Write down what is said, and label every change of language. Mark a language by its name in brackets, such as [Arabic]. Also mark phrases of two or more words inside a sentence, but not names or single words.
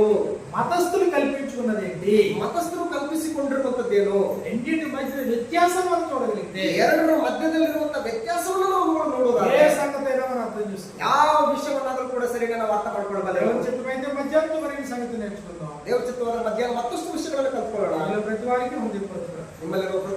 [Telugu] మతస్థులు కల్పించుకున్నది ఏంటి? [Kannada] ಮತಸ್ಥರು ಕಲ್ಪಿಸಿಕೊಂಡಿರುವಂತದ್ದೇನು? [Telugu] రెండింటి మధ్య వ్యత్యాసం మనం చూడగలిగితే [Kannada] ಎರಡರ ಮಧ್ಯದಲ್ಲಿರುವಂತ ವ್ಯತ್ಯಾಸವನ್ನು ನಾವು [Telugu] ఏ [Kannada] ನೋಡೋದಾದ್ರೆ [Telugu] సంగతైనా మనం అర్థం చేసుకోవాలి. [Kannada] ಯಾವ ವಿಷಯವನ್ನಾದ್ರೂ ಕೂಡ ಸರಿಯಾಗಿ ನಾವು ಅರ್ಥ ಮಾಡ್ಕೊಳ್ಬಲ್ಲ. [Telugu] దేవుని చిత్తమైతే మధ్యాహ్నం వరకు ఈ సంగతి నేర్చుకుందాం. [Kannada] ದೇವ ಚಿತ್ತವಾದ ಮಧ್ಯಾಹ್ನ ಮತ್ತಷ್ಟು ವಿಷಯಗಳನ್ನು ಕಲ್ತ್ಕೊಳ್ಳೋಣ. [Telugu] ప్రతి వారికి హృదయపూర్వక [Kannada] ನಿಮ್ಮಲ್ಲಿರುವ